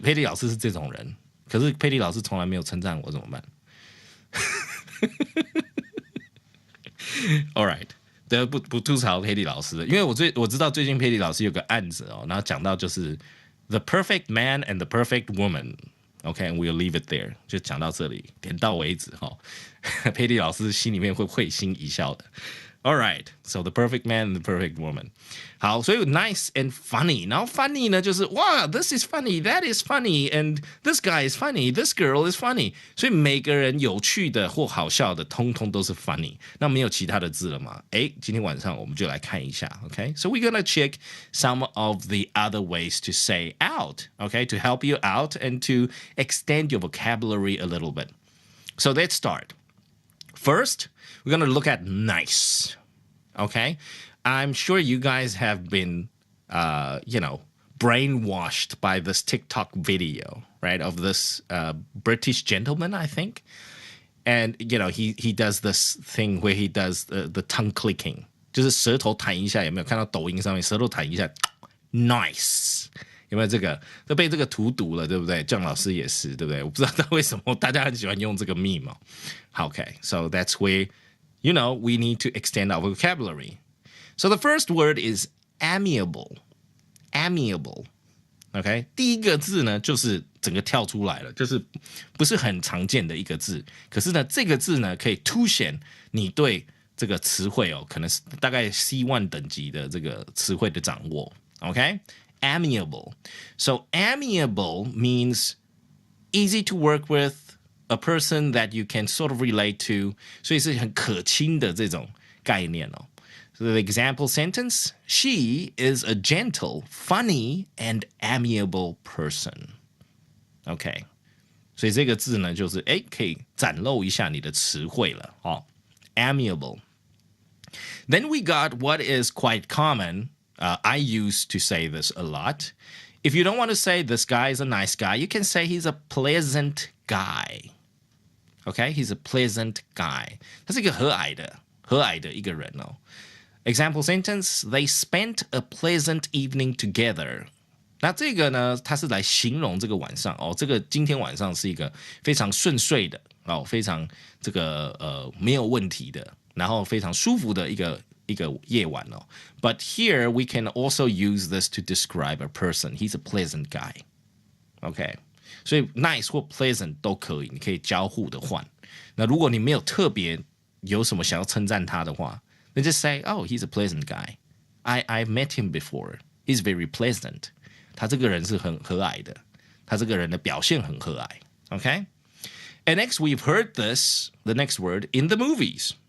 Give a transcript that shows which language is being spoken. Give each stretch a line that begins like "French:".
Chinese: 佩利老师是这种人，可是佩利老师从来没有称赞我，怎么办？
English: All right，
Chinese: 对，不吐槽佩利老师的，因为我知道最近佩利老师有个案子然后讲到就是
English: the perfect man and the perfect woman。 Okay, we'll leave it there.
Chinese: 就讲到这里，点到为止哈。佩利老师心里面会会心一笑的。
English: All right, so the perfect man and the perfect woman.
Chinese: 好，所以
English: nice and funny.
Chinese: 然后 funny 呢，就是哇
English: this is funny, that is funny, and this guy is funny, this girl is funny.
Chinese: 所以每个人有趣的或好笑的，通通都是 funny. 那没有其他的字了吗？诶，今天晚上我们就来看一下 ，OK?
English: So we're gonna check some of the other ways to say out, OK? To help you out and to extend your vocabulary a little bit. So let's start. First, we're going to look at nice. Okay? I'm sure you guys have been, brainwashed by this TikTok video, right? Of this British gentleman, I think. And, he does this thing where he does the tongue clicking.
Chinese: 就是舌头弹一下，有没有看到抖音上面舌头弹一下 ？Nice。有没有这个都被这个荼毒了，对不对？郑老师也是，对不对？我不知道为什么大家很喜欢用这个 meme 哦。
English: Okay, so that's where, we need to extend our vocabulary. So the first word is amiable. Amiable.
Chinese: OK, 第一个字呢，就是整个跳出来了，就是不是很常见的一个字。可是呢，这个字呢，可以凸显你对这个词汇哦，可能是大概 C1 等级的这个词汇的掌握。
English: OK.Amiable. So amiable means easy to work with, a person that you can sort of relate to.
Chinese: 所以是很可亲的这种概念哦。
English: So the example sentence, she is a gentle, funny, and amiable person. OK.
Chinese: 所以这个字呢，就是可以展露一下你的词汇了哦。
English: Amiable. Then we got what is quite common.I used to say this a lot. If you don't want to say this guy is a nice guy, you can say he's a pleasant guy. Okay? He's a pleasant guy.
Chinese: 他是一个和蔼的一个人哦。
English: Example sentence, they spent a pleasant evening together.
Chinese: 那这个呢，它是来形容这个晚上哦，这个今天晚上是一个非常顺遂的哦，非常这个没有问题的，然后非常舒服的一个夜晚哦。
English: But here we can also use this to describe a person. He's a pleasant guy.
Chinese: OK， 所以 nice 或 pleasant 都可以，你可以交互的换。那如果你没有特别有什么想要称赞他的话，那
English: just say, oh, he's a pleasant guy. I've met him before. He's very pleasant.
Chinese: 他这个人是很和蔼的，他这个人的表现很和蔼。
English: OK? And next we've heard this, the next word, in the movies.